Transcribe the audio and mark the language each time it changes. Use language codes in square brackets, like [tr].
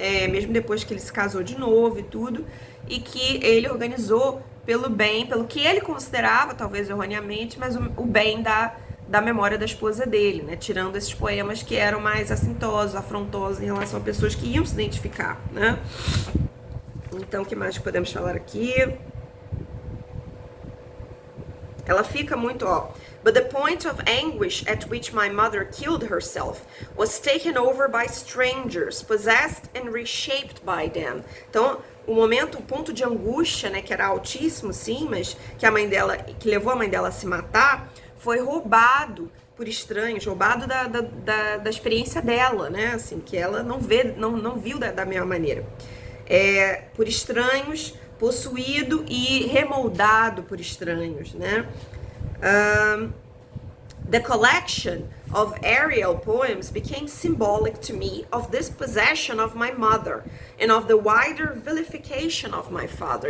[pt] Mesmo depois que ele se casou de novo e tudo, e que ele organizou pelo bem, pelo que ele considerava, talvez erroneamente, mas o bem da memória da esposa dele, né? Tirando esses poemas que eram mais assintosos, afrontosos em relação a pessoas que iam se identificar, né? Então, o que mais podemos falar aqui? Ela fica muito, ó. [en] But the point of anguish at which my mother killed herself was taken over by strangers, possessed and reshaped by them. [pt] Então, o ponto de angústia, né, que era altíssimo, sim, mas que a mãe dela, que levou a mãe dela a se matar, foi roubado por estranhos, roubado da experiência dela, né, assim, que ela não viu da mesma maneira. Por estranhos, possuído e remoldado por estranhos, né? [en] The collection of Ariel poems became symbolic to me of this possession of my mother and of the wider vilification of my father.